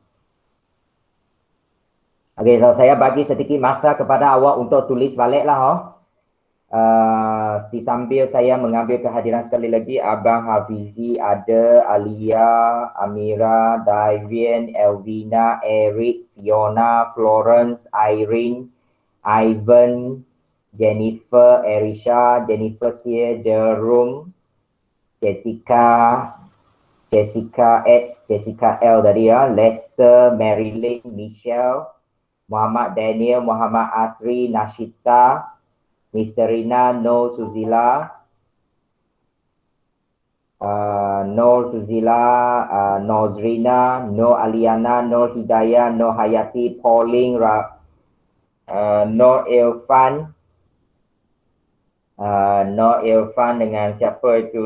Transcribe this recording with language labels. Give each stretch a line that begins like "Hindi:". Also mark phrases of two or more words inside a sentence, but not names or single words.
Malay: Okey, so saya bagi sedikit masa kepada awak untuk tulis baliklah sambil saya mengambil kehadiran sekali lagi. Abang Hafizi ada, Alia, Amira, Davian, Elvina, Eric, Fiona, Florence, Irene, Ivan, Jennifer, Erisha, Jennifer Sia, Jerome, Jessica X, Jessica L tadi Lester, Marilyn, Michelle, Muhammad Daniel, Muhammad Asri, Nashita, Mr. Rina, Nur Suzila, Nozrina, Nur Aliana, Nur Hidayah, Nur Hayati, Pauline, Nur Irfan, Nur Irfan dengan siapa itu?